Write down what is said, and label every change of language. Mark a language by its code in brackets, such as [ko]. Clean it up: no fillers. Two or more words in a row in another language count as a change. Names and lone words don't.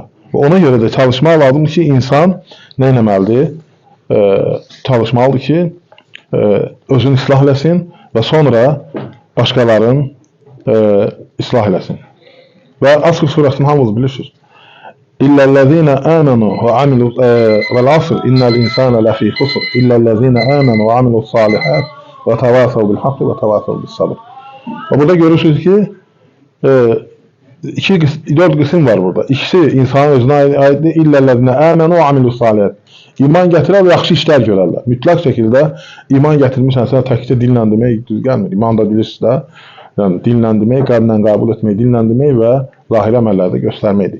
[az] Və ona görə də çalışmaq lazımdır ki, insan nə etməlidir? Çalışmalıdır ki, özünü islah eləsin və sonra başqalarının islah eləsin. Və Asr surəsini hamınız bilirsiniz. [ar] إلا الذين آمنوا وعملوا والعصر إن الإنسان لفي خسر إلا الذين آمنوا وعملوا الصالحات وتواصوا بالحق وتواصوا بالصبر. [az] Və burada görürsünüz ki, 4 qism var burada. İkisi insanın özünə aiddir. [ar] إلا الذين آمنوا وعملوا الصالحات. [az] İman gətirər və yaxşı işlər görərlər. Mütləq şəkildə iman gətirmişsənsə təkcə dillə demək düz gəlmir. İman da bilirsiniz də, yəni dillə demək, qəlblə qəbul etmək, dillə demək və zahiri əməllərdə göstərməkdir.